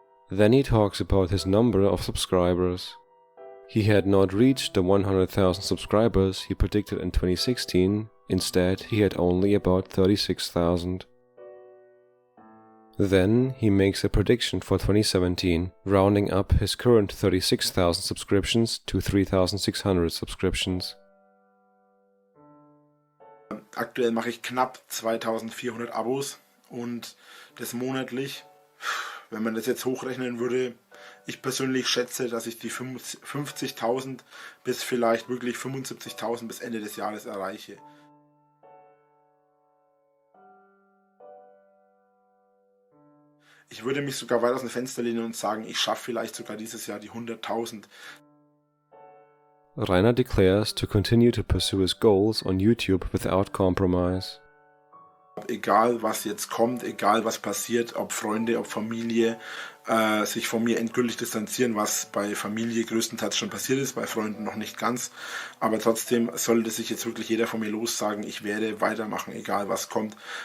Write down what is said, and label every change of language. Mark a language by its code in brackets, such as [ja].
[en] Then he talks about his number of subscribers. He had not reached the 100,000 subscribers he predicted in 2016, instead he had only about 36,000. Then he makes a prediction for 2017, rounding up his current 36,000 subscriptions to 3,600 subscriptions. [de] Aktuell mache ich knapp 2400 Abos und das monatlich. Wenn man das jetzt hochrechnen würde, ich persönlich schätze, dass ich die 50.000 bis vielleicht wirklich 75.000 bis Ende des Jahres erreiche. Ich würde mich sogar weit aus dem Fenster lehnen und sagen, ich schaffe vielleicht sogar dieses Jahr die 100.000. [en] Rainer declares to continue to pursue his goals on YouTube without compromise. [de] Egal was jetzt kommt, egal was passiert, ob Freunde, ob Familie, sich von mir endgültig distanzieren, was bei Familie größtenteils schon passiert ist, bei Freunden noch nicht ganz. Aber trotzdem sollte sich jetzt wirklich jeder von mir lossagen, ich werde weitermachen, egal was kommt.